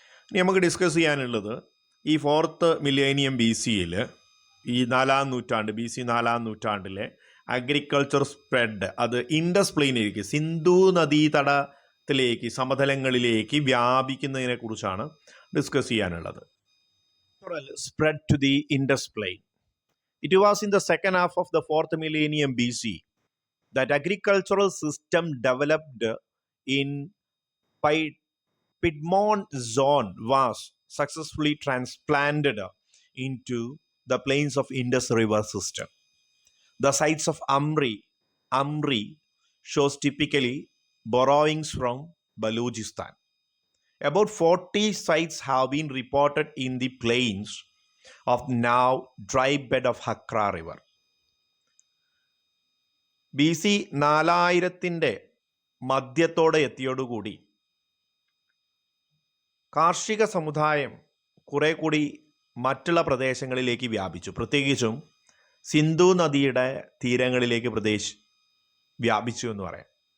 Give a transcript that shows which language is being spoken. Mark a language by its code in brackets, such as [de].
[ml] ഇനി നമുക്ക് ഡിസ്കസ് ചെയ്യാനുള്ളത് ഈ 4th മില്ലേനിയം BC ഈ 4ാം നൂറ്റാണ്ട്, BC 4ാം നൂറ്റാണ്ടിലെ അഗ്രികൾച്ചർ സ്പ്രെഡ്, അത് ഇൻഡസ് പ്ലെയിനിലേക്ക്, സിന്ധു നദീതടത്തിലേക്ക്, സമതലങ്ങളിലേക്ക് വ്യാപിക്കുന്നതിനെ കുറിച്ചാണ് ഡിസ്കസ് ചെയ്യാനുള്ളത്. [en] Spread to the Indus Plain. It was in the second half of the 4th millennium BC that agricultural system developed in Piedmont zone was successfully transplanted into the plains of Indus River system. The sites of Amri shows typically borrowings from Baluchistan. About 40 sites have been reported in the plains of now dry bed of Hakra River. [ml] BC 4000 മധ്യത്തോടെ എത്തിയോടുകൂടി കാർഷിക സമുദായം കുറെ കൂടി മറ്റുള്ള പ്രദേശങ്ങളിലേക്ക് വ്യാപിച്ചു. പ്രത്യേകിച്ചും സിന്ധു നദിയുടെ തീരങ്ങളിലേക്ക് വ്യാപിച്ചു എന്ന് പറയാം.